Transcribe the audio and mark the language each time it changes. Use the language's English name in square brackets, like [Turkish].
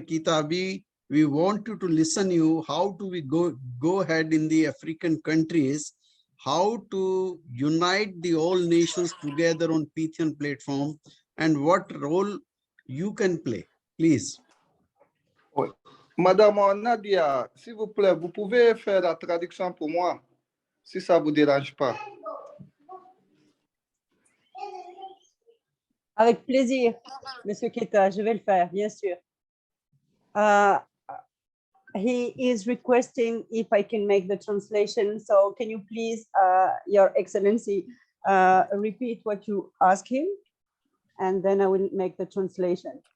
[English] Keita, we want you to listen you. How do we go ahead in the African countries? how to unite the all nations together on Pythian platform and what role you can play, please. [French] Oui. Madame Nadia, s'il vous plaît, vous pouvez faire la traduction pour moi, si ça ne vous dérange pas. Avec plaisir, Monsieur Keita, je vais le faire, bien sûr. [English] He is requesting if I can make the translation. So can you please, Your Excellency, repeat what you ask him, and then I will make the translation.